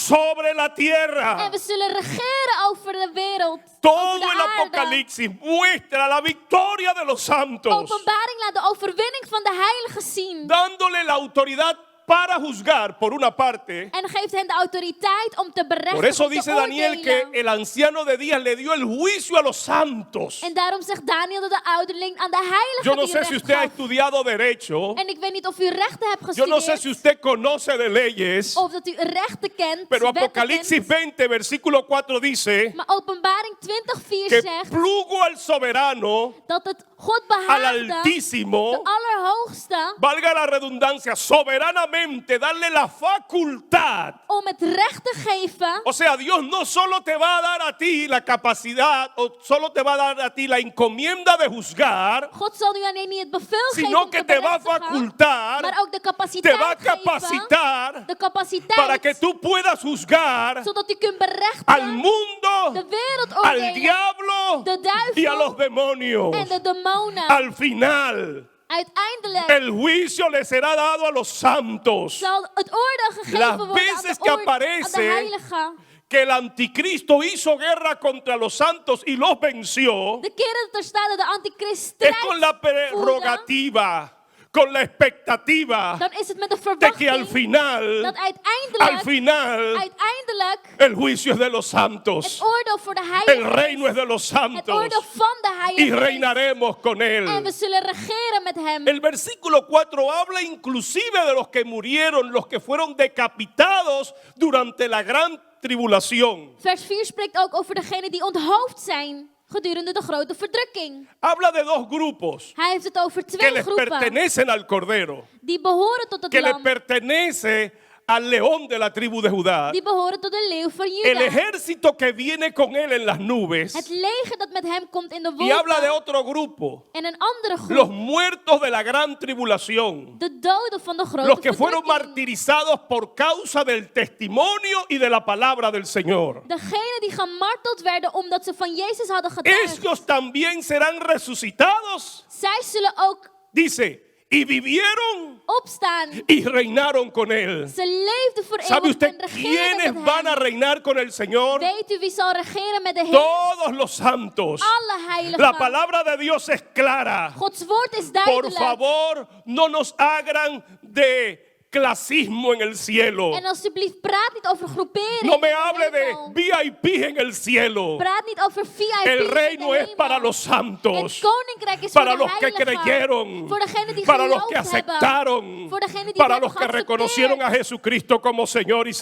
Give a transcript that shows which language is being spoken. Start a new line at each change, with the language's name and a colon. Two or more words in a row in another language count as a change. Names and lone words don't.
Spanish: sobre la
Dutch: En
Spanish: tierra.
Dutch: we zullen regeren over de wereld. over
Spanish: Todo
Dutch: de
Spanish: el
Dutch: aarde.
Spanish: Apocalipsis muestra la victoria de los santos,
Dutch: Openbaring laat de overwinning van de heiligen zien.
Spanish: dándole la autoridad para juzgar por una parte.
Dutch: En geeft hen de autoriteit om te berechten.
Spanish: Por eso
Dutch: om te
Spanish: dice Daniel que
Dutch: oordelen.
Spanish: el anciano de días le dio el juicio a los santos.
Dutch: En daarom zegt Daniel dat de ouderling aan de heiligen
Spanish: Yo no
Dutch: die
Spanish: sé si
Dutch: recht
Spanish: usted ha
Dutch: gaf.
Spanish: estudiado derecho.
Dutch: En ik weet niet of u rechten hebt
Spanish: Yo no
Dutch: gestudeerd.
Spanish: sé si usted conoce de leyes.
Dutch: Of dat u rechten kent.
Spanish: Pero
Dutch: wetten
Spanish: Apocalipsis
Dutch: kent.
Spanish: 20, versículo 4 dice
Dutch: Maar openbaring 20:4
Spanish: que
Dutch: zegt
Spanish: plugo al soberano,
Dutch: dat het God
Spanish: al
Dutch: behaagde, de
Spanish: Altísimo,
Dutch: Allerhoogste,
Spanish: valga la redundancia, soberanamente darle la facultad.
Dutch: om het recht te geven.
Spanish: O sea, Dios no solo te va a dar a ti la capacidad o solo te va a dar a ti la encomienda de juzgar,
Dutch: God zal u alleen niet het bevel geven
Spanish: sino
Dutch: om
Spanish: que
Dutch: te
Spanish: te va a
Dutch: berechtigen,
Spanish: facultar,
Dutch: maar ook de capaciteit
Spanish: te va a
Dutch: geven,
Spanish: capacitar
Dutch: de capaciteit,
Spanish: para que tú puedas juzgar
Dutch: zodat u kunt berechten
Spanish: al mundo,
Dutch: de wereld
Spanish: al
Dutch: oordelen,
Spanish: diablo
Dutch: de duivel
Spanish: y a los demonios.
Dutch: en de demonen.
Spanish: Al final,
Dutch: Uiteindelijk
Spanish: el juicio le será dado a los santos.
Dutch: zal het oordeel gegeven
Spanish: Las
Dutch: worden aan
Spanish: veces
Dutch: de,
Spanish: que
Dutch: aan de
Spanish: aparece
Dutch: heiligen.
Spanish: Que el anticristo hizo guerra contra los santos y los venció,
Dutch: De keren dat er staat dat de antichrist
Spanish: es con la
Dutch: strijd voerde,
Spanish: prerrogativa, con la expectativa
Dutch: dan is het met de
Spanish: de que al
Dutch: verwachting
Spanish: final,
Dutch: dat
Spanish: al final,
Dutch: uiteindelijk
Spanish: el juicio es de los
Dutch: het
Spanish: santos,
Dutch: oordeel voor de
Spanish: el
Dutch: heiligen
Spanish: reino es de los
Dutch: het
Spanish: santos
Dutch: oordeel van de
Spanish: y
Dutch: heiligen is.
Spanish: reinaremos con
Dutch: En we
Spanish: él.
Dutch: zullen regeren met hem.
Spanish: El versículo 4 habla inclusive de los que murieron, los que fueron decapitados durante la gran tribulación.
Dutch: Vers 4 spreekt ook over degenen die onthoofd zijn gedurende de grote verdrukking.
Spanish: Habla de dos grupos
Dutch: Hij heeft het over
Spanish: que
Dutch: twee
Spanish: les
Dutch: groepen
Spanish: pertenecen al Cordero,
Dutch: die behoren tot het
Spanish: que le
Dutch: lam,
Spanish: pertenece al león de la tribu de Judá.
Dutch: die behoren tot de leeuw van
Spanish: El
Dutch: Juda.
Spanish: ejército que viene con él en las nubes.
Dutch: Het leger dat met hem komt in de
Spanish: Y habla de
Dutch: wolken.
Spanish: otro grupo,
Dutch: En een andere
Spanish: los
Dutch: groep,
Spanish: muertos de la gran tribulación,
Dutch: de doden van de grote
Spanish: los que fueron
Dutch: verdrukking.
Spanish: martirizados por causa del testimonio y de la palabra del Señor.
Dutch: Degenen die gemarteld werden omdat ze van Jezus hadden getuigd.
Spanish: Ellos también serán resucitados,
Dutch: Zij zullen ook
Spanish: dice, y vivieron
Dutch: opstaan.
Spanish: y reinaron con él.
Dutch: Ze leefden voor
Spanish: ¿Sabe
Dutch: eeuwig
Spanish: usted
Dutch: en regeerden
Spanish: quiénes
Dutch: met
Spanish: van a
Dutch: hem.
Spanish: reinar con el Señor?
Dutch: Weet u wie zal regeren met de Heer?
Spanish: Todos los santos.
Dutch: Alle heiligen.
Spanish: La palabra de Dios es clara.
Dutch: Gods woord is
Spanish: Por
Dutch: duidelijk.
Spanish: favor, no nos hagan de clasismo en el cielo.
Dutch: En alsjeblieft, praat niet over groeperingen.
Spanish: No me
Dutch: in de
Spanish: hable de
Dutch: hemel.
Spanish: VIP en el cielo.
Dutch: Praat niet over VIP's
Spanish: El
Dutch: in de
Spanish: reino es
Dutch: hemel.
Spanish: para los santos,
Dutch: Het koninkrijk is
Spanish: para
Dutch: voor de
Spanish: los que
Dutch: heiligen.
Spanish: creyeron,
Dutch: Voor degenen die
Spanish: para los que
Dutch: geloofd hebben.
Spanish: aceptaron,
Dutch: Voor degenen die
Spanish: para
Dutch: het
Spanish: los que
Dutch: hebben
Spanish: reconocieron a
Dutch: geaccepteerd.
Spanish: Jesucristo como Señor y